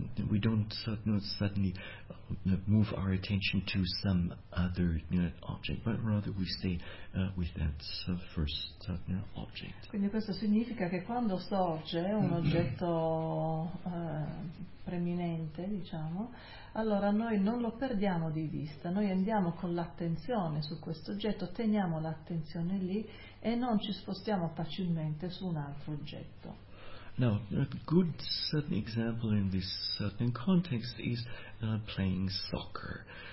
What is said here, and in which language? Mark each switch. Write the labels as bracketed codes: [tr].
[en] We don't suddenly move our attention to some other object, but rather we stay with that first object. [it] Quindi questo significa che quando sorge un oggetto preminente, diciamo, allora noi non lo perdiamo di vista, noi andiamo con l'attenzione su questo oggetto, teniamo l'attenzione lì e non ci spostiamo facilmente su un altro oggetto. [en] Now, a good certain example in this certain context is playing soccer.